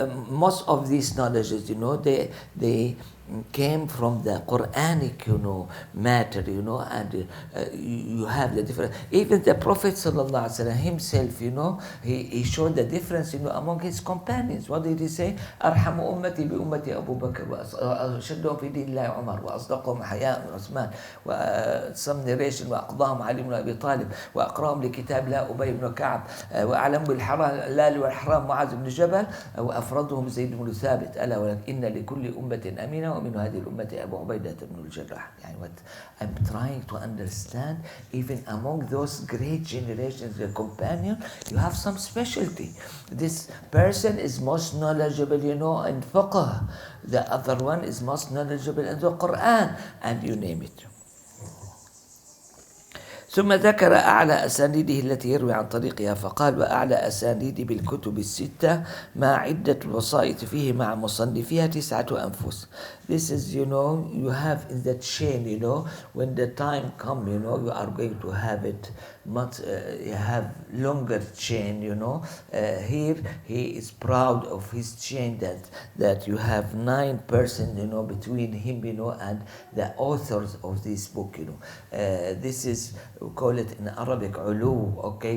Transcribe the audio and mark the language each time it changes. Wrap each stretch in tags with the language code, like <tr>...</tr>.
<en>Most of these knowledges, they came from the Quranic, matter, and you have the difference. Even the Prophet sallallahu alaihi wasallam himself, he showed the difference, among his companions. What did he say?</en> <ar>أرحم أمتي بأمتي أبو بكر وأشدهم في دين الله عمر وأصدقهم حياء عثمان</ar> <en>some narration</en> <ar>وأقضاهم علي بن أبي طالب وأقراهم لكتاب الله أبي بن كعب وأعلم بالحلال والحرام معاذ بن جبل وأفرضهم زيد بن ثابت ألا ولكن إن لكل أمة أمينة ومن هذه الأمة أبو عبيدة بن الجراح.</ar> <en>يعني what I'm trying to understand, even among those great generations, the companion, you have some specialty. This person is most knowledgeable, in fiqh. The other one is most knowledgeable in the Quran, and you name it.</en> <ar>ثم ذكر أعلى أسانيده التي يروي عن طريقها فقال وأعلى أسانيد بالكتب الستة مع عدة الوسائط فيه مع مصنفيها 9 أنفس.</ar> <en>This is, you have in that chain, when the time come, you are going to have it much, you have longer chain, here he is proud of his chain that you have 9 persons, between him, and the authors of this book, this is, we call it in Arabic ulu, okay?</en>